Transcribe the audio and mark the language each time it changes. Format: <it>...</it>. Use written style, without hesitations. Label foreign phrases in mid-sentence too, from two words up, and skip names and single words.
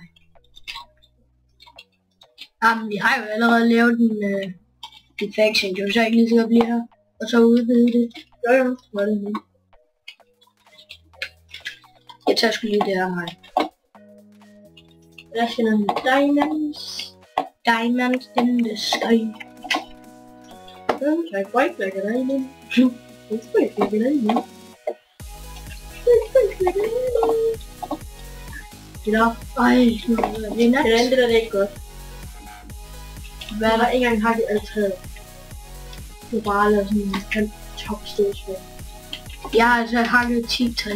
<da>Jamen, vi har jo allerede lavet en faction, så jeg ikke lige skal blive her. Og så udvide det. Jo. Hvad er det nu? Jeg tager sgu lige det her her. Der skal nogle diamonds.</da> <en>Diamonds in the sky. I quite like a diamond. It's quite like a diamond.</en> <da>Ja, Ej, det er nat. det andet der er ikke godt. Hvad er Jeg der? har ikke engang hakket alle træet. Du har bare lavet sådan en kæmpe topstødsvær. Jeg har altså hakket 10 træ.</da>